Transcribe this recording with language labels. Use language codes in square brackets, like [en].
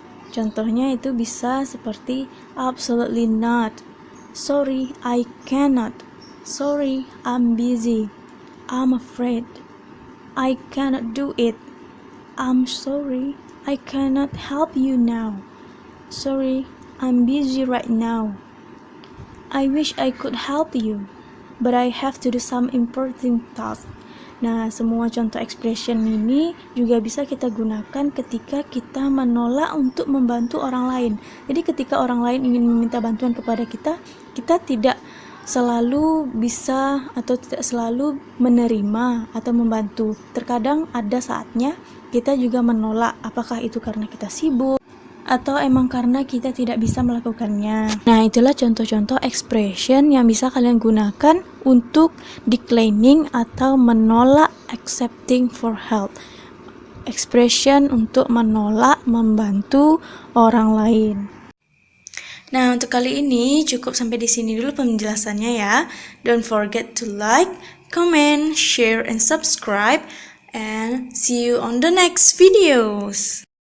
[id] Contohnya itu bisa seperti [en] absolutely not, sorry I cannot, sorry I'm busy, I'm afraid, I cannot do it, I'm sorry I cannot help you now, sorry I'm busy right now, I wish I could help you, but I have to do some important task. [id] Nah, semua contoh expression ini juga bisa kita gunakan ketika kita menolak untuk membantu orang lain. Jadi ketika orang lain ingin meminta bantuan kepada kita, kita tidak selalu bisa atau tidak selalu menerima atau membantu. Terkadang ada saatnya kita juga menolak, apakah itu karena kita sibuk atau emang karena kita tidak bisa melakukannya. Nah, itulah contoh-contoh expression yang bisa kalian gunakan untuk declining atau menolak accepting for help. Expression untuk menolak membantu orang lain. Nah, untuk kali ini cukup sampai di sini dulu penjelasannya ya. [en] Don't forget to like, comment, share, and subscribe. And see you on the next videos.